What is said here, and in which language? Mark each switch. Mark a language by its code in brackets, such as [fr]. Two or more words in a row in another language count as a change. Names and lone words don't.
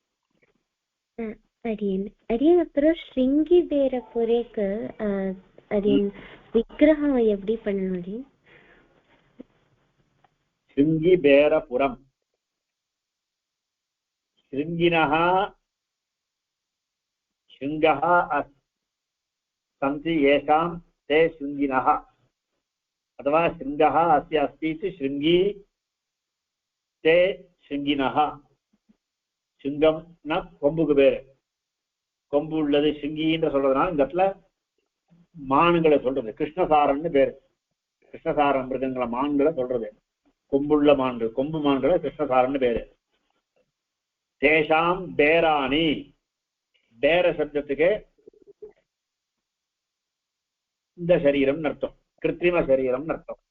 [ta] அடியன் அடியன் அப்புறம் ஸ்ருங்கி பேரபுரேக்கு அடியன் விக்கிரகம் எப்படி பண்ணணும் அடியன்? ஸ்ருங்கி பேரபுரம். [sa] ஸ்ருங்கினः शृङ्गः सन्ति येषां ते शृङ्गिनः, अथवा शृङ्गः अस्य अस्ति इति शृङ्गी ते शृङ्गिनः. शृङ्गं न [ta] கொம்புக்கு பேரு, கொம்பு உள்ளது शृङ्गिன்ற சொல்றதுனால இந்த இடத்துல மான்களை சொல்றது. கிருஷ்ணசாரன்னு பேரு, கிருஷ்ணசாரம் மிருகங்கள மான்களை சொல்றது. கொம்புள்ள மான்கள், கொம்பு மான்களை கிருஷ்ணசாரன்னு பேரு. [sa] तेषां बेराणि, [ta] பேர சப்தத்துக்கு இந்த சரீரம் அர்த்தம், கிருத்திரிம சரீரம் அர்த்தம்.